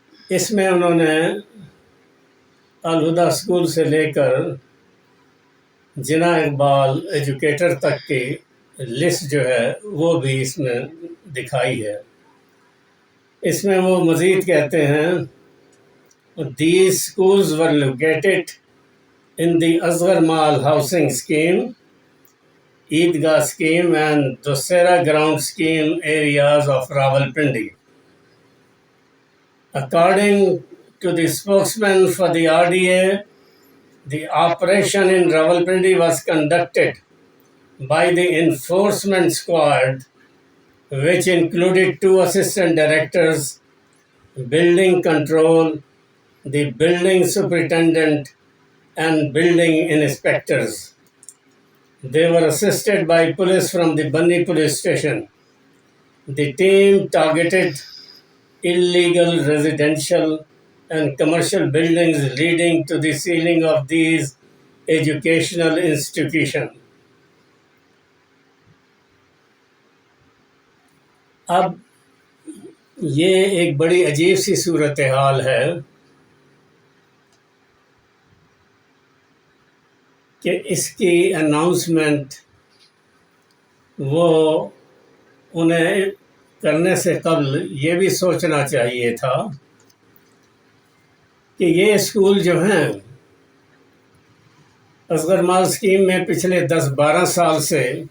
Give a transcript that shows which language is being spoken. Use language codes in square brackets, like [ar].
[ur] اس میں انہوں نے الہدیٰ اسکول سے لے کر جناح اقبال ایجوکیٹر تک کی لسٹ جو ہے وہ بھی اس میں دکھائی ہے۔ اس میں وہ مزید کہتے ہیں [en] These schools were located in the Asghar Mall housing scheme, Eidgah scheme and Dussehra ground scheme areas of Rawalpindi. According to the spokesman for the RDA, the operation in Rawalpindi was conducted by the enforcement squad, which included 2 assistant directors, building control, the building superintendent, and building inspectors. They were assisted by police from the Banni police station. The team targeted illegal residential and commercial buildings leading to the sealing of these educational institutions. [ur] اب یہ ایک بڑی عجیب سی صورتحال ہے کہ اس کی announcement وہ انہیں کرنے سے قبل یہ بھی سوچنا چاہیے تھا کہ یہ اسکول جو ہیں اصغر مال اسکیم میں پچھلے 10-12 سال سے